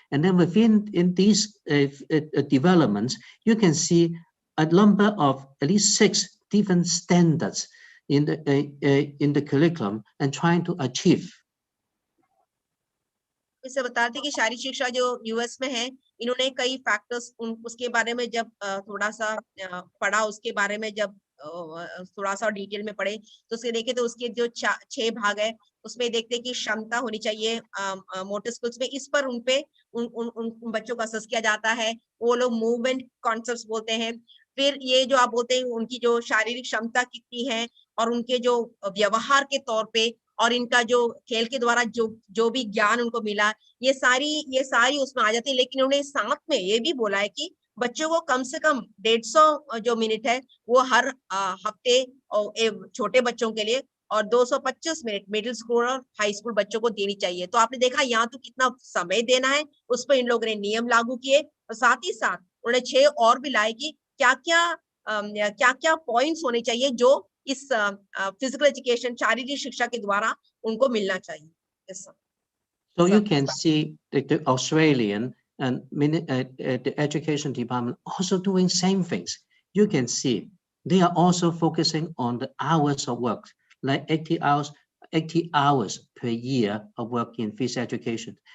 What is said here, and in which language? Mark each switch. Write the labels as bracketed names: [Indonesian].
[English] And then within these developments, you can see a number of at least 6 different standards in the curriculum and trying to achieve. [Hindi] इसे बताते कि शारीरिक शिक्षा जो US में है, इन्होंने कई फैक्टर्स उसके बारे में जब थोड़ा सा पढ़ा, उसके बारे में जब थोड़ा सा डिटेल में पढ़े, तो उसके देखे तो उसके जो 6 भाग है, उसमें देखते कि क्षमता होनी चाहिए मोटर स्किल्स में, इस पर उन बच्चों का असेस किया जाता है। वो लोग मूवमेंट कॉन्सेप्ट्स बोलते हैं। फिर ये जो आप बोलते हैं उनकी जो शारीरिक क्षमता कितनी है, और उनके जो व्यवहार के तौर पे, और इनका जो खेल के द्वारा जो भी ज्ञान उनको मिला, ये सारी उसमें आ जाती है। लेकिन उन्होंने साथ में ये भी बोला है कि बच्चों को कम से कम 150 जो मिनट है वो हर हफ्ते छोटे बच्चों के लिए, और 225 मिनट मिडिल स्कूल और हाई स्कूल बच्चों को देनी चाहिए। तो आपने देखा यहाँ तो कितना समय देना है, उस पर इन लोगों ने नियम लागू किए, और साथ ही साथ उन्होंने 6 और भी लाए कि क्या क्या पॉइंट्स होने चाहिए जो इस फिजिकल एजुकेशन शारीरिक शिक्षा के द्वारा उनको मिलना चाहिए। [English] Yes, sir. So you can see the Australian and the education department also doing same things. You can see they are also focusing on the hours of work, like 80 hours per year of work in physical education.